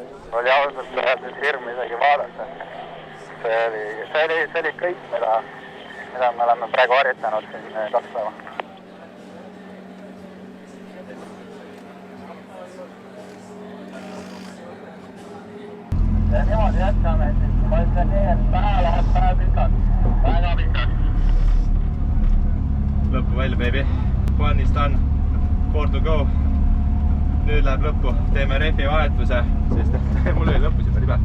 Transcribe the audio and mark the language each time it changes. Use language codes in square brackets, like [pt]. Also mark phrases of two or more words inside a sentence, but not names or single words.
[et] oli ausalt öeldes hirm isegi vaadata. See oli kõik, mida me oleme praegu harjutanud siin 2 päeva. Ja niimoodi jätkame, siis ma ütlen nii, et täna läheb päev pikalt. Väga pikalt. Lõppu välja, [en] baby. One is done. 4 to go. [et] Nüüd läheb lõppu. Teeme refi vahetuse, sest mul oli lõpus juba libe.